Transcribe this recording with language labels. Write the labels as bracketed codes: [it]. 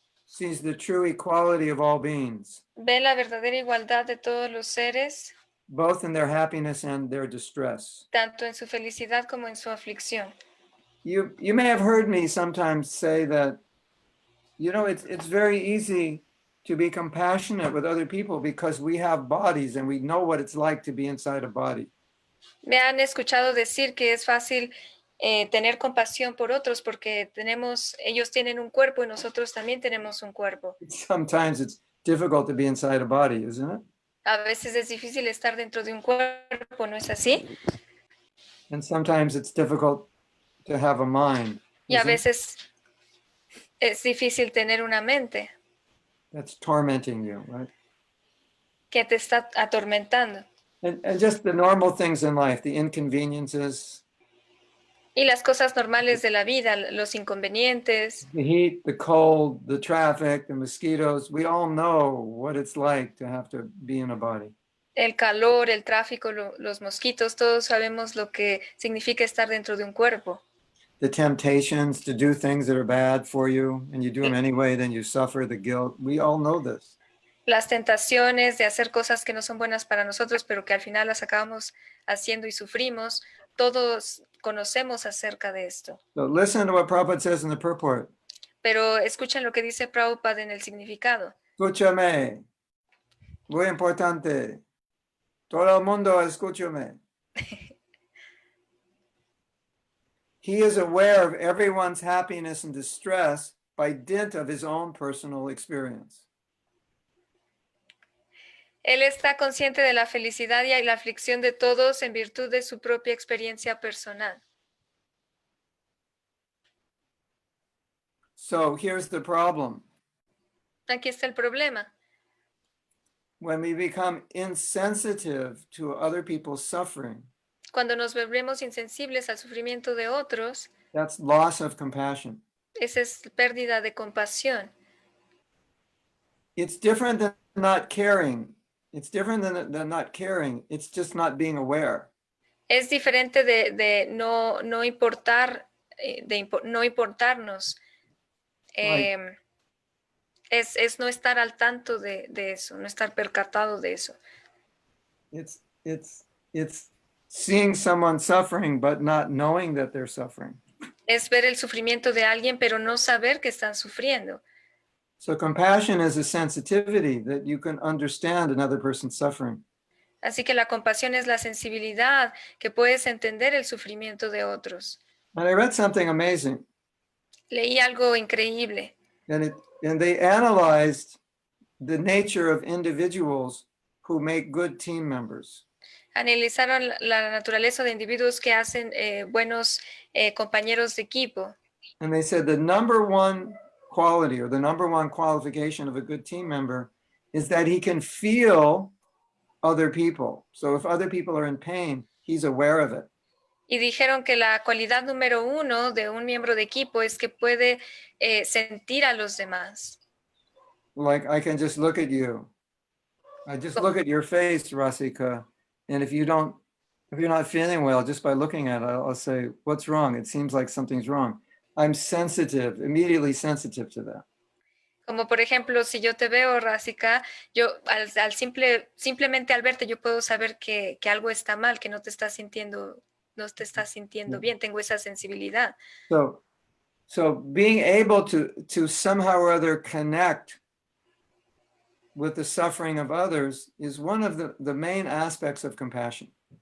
[en] sees the true equality of all beings. [es] Ve la verdadera igualdad de todos los seres, [en] both in their happiness and their distress. [es] tanto en su felicidad como en su aflicción. [en] You may have heard me sometimes say that, you know, it's very easy to be compassionate with other people because we have bodies and we know what it's like to be inside a body. [es] Me han escuchado decir que es fácil tener compasión por otros porque ellos tienen un cuerpo y nosotros también tenemos un cuerpo. [en] Sometimes it's difficult to be inside a body, isn't it? [es] A veces es difícil estar dentro de un cuerpo, ¿no es así? [en] And sometimes it's difficult to have a mind. [es] Y a veces es difícil tener una mente [en] that's tormenting you, right? [es] que te está atormentando. [en] And just the normal things in life, the inconveniences, [es] Y las cosas normales de la vida, los inconvenientes, [en] the heat, the cold, the traffic, the mosquitoes. We all know what it's like to have to be in a body. [es] el calor, el tráfico, los mosquitos, todos sabemos lo que significa estar dentro de un cuerpo. [en] The temptations to do things that are bad for you, and you do them anyway, then you suffer the guilt. We all know this. [es] Las tentaciones de hacer cosas que no son buenas para nosotros, pero que al final las acabamos haciendo y sufrimos. Todos conocemos acerca de esto. [en] So listen to what Prabhupada says in the purport. [es] Pero escuchen lo que dice Prabhupada en el significado. Escúchame. Muy importante. Todo el mundo escúchame. [en] He is aware of everyone's happiness and distress by dint of his own personal experience. [es] Él está consciente de la felicidad y la aflicción de todos en virtud de su propia experiencia personal. [en] So here's the problem. [es] Aquí está el problema. [en] When we become insensitive to other people's suffering, [es] Cuando nos volvemos insensibles al sufrimiento de otros, [en] that's loss of compassion. [es] esa es pérdida de compasión. [en] It's different than not caring. It's different than not caring. It's just not being aware. [es] Es diferente de no importar, no importarnos. [en] Right. [es] Es no estar al tanto de eso, no estar percatado de eso. [en] It's seeing someone suffering but not knowing that they're suffering. [es] Es ver el sufrimiento de alguien pero no saber que están sufriendo. [en] So compassion is a sensitivity that you can understand another person's suffering. [es] Así que la compasión es la sensibilidad que puedes entender el sufrimiento de otros. [en] And I read something amazing. [es] Leí algo increíble. [en] And they analyzed the nature of individuals who make good team members. [es] Analizaron la naturaleza de individuos que hacen buenos compañeros de equipo. [en] And they said the number one quality or the number one qualification of a good team member is that he can feel other people. So if other people are in pain, he's aware of it. [es] Y dijeron que la cualidad número 1 de un miembro de equipo es que puede sentir a los demás. [en] Like I can just look at you. I just look at your face, Rasika, and if you're not feeling well, just by looking at it, I'll say, what's wrong? It seems like something's wrong. I'm sensitive, immediately sensitive to that. [es] Como por ejemplo, si yo te veo, Rasika, yo simplemente al verte yo puedo saber que algo está mal, que no te estás sintiendo bien, tengo esa sensibilidad. [en] So being able to somehow or other connect with the suffering of others is one of the main aspects of compassion.